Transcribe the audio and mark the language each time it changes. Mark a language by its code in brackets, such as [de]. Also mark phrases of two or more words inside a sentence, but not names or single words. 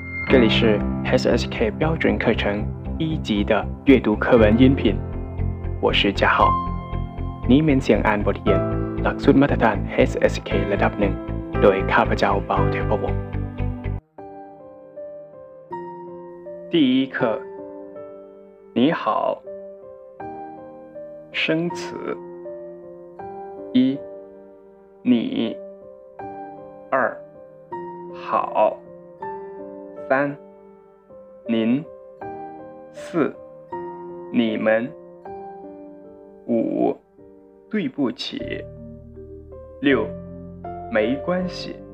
[zh] 这里是 SSK 标准课程1级的阅读课文音频，我是嘉浩。 [th] นี้เป็นเสียงอ่านบทเรียนหลักสูตรมาตรฐาน SSK ระดับหนึ่งโดยข้าพเจ้าเปาเทพวงศ์ [zh] 第一课，你好。生词：一，你；二，好；三，您；四，你们；五，对不起；六，没关系。